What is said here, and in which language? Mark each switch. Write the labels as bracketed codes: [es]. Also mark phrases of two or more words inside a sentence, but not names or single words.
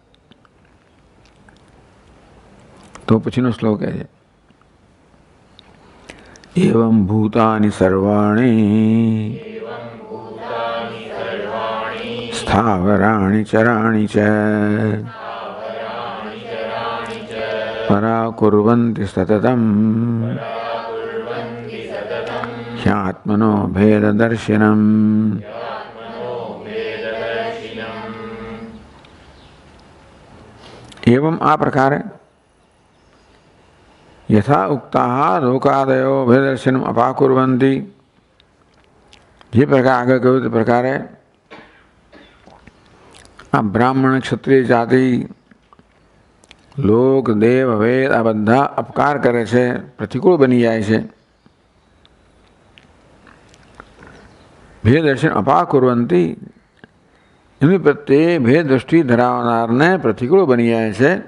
[gu] તો પછીનો શ્લોક કહે છે [sa] એવં ભૂતાની સર્વાણી સ્થાવરાણી ચરાણી ચ પરાકુર્વન્તિ સતતમ ह्यात्मनो भेददर्शिनम्. एवं [gu] આ પ્રકારે [sa] यथा उक्ताः लोकादयो भेददर्शिनम् अपाकुर्वन्ति, [gu] જે પ્રકાર આગળ કહ્યું તે પ્રકારે આ બ્રાહ્મણ ક્ષત્રિય જાતિ લોક દેવ વેદ આ બધા અપકાર કરે છે, પ્રતિકૂળ બની જાય છે. [sa] ભેદ દર્શન અપાકુર્વંતી, [gu] એમની પ્રત્યે ભેદ દૃષ્ટિ ધરાવનારને પ્રતિકૂળ બની જાય છે.